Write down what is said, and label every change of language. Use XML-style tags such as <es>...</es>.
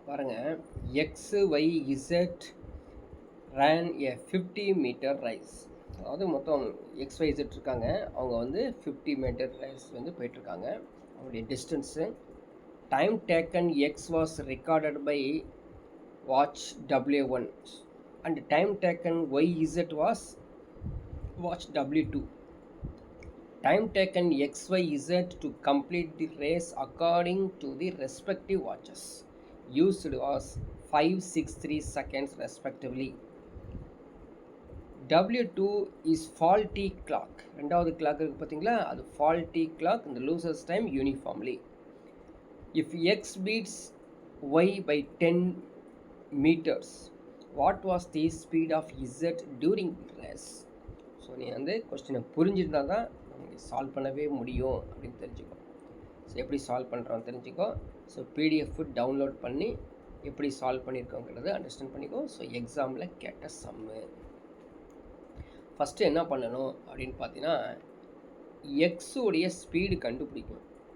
<ta>பாருங்கள்,</ta> <en>XYZ ran a 50 meter race.</en> <ta>அதாவது மொத்தம் XYZ இருக்காங்க, அவங்க வந்து 50 மீட்டர் ரேஸ் வந்து போயிட்டுருக்காங்க.</ta> <en>அவங்களுடைய distance, time taken X was recorded by watch W1 and time taken YZ was watch W2. Time taken XYZ to complete the race according to the respective watches used was 563 seconds respectively. W2 is faulty clock.</en> <ta>ரெண்டாவது clock இருக்கு பார்த்தீங்களா, அது</ta> <en>faulty clock and loses time uniformly. If X beats Y by 10 meters, what was the speed of Z during the race?</en> <ta>So நீ வந்து கொஸ்டினை புரிஞ்சிருந்தால் தான் solve பண்ணவே முடியும் அப்படின்னு தெரிஞ்சுக்கோ. ஸோ எப்படி சால்வ் பண்ணுறோம் தெரிஞ்சுக்கோ. ஸோ பிடிஎஃப் டவுன்லோட் பண்ணி எப்படி சால்வ் பண்ணியிருக்கோங்கிறத அண்டர்ஸ்டாண்ட் பண்ணிக்கோ. ஸோ எக்ஸாமில் கேட்ட சம்மு ஃபஸ்ட்டு என்ன பண்ணணும் அப்படின்னு பார்த்தீங்கன்னா, எக்ஸோடைய ஸ்பீடு கண்டுபிடிக்கணும்.</ta>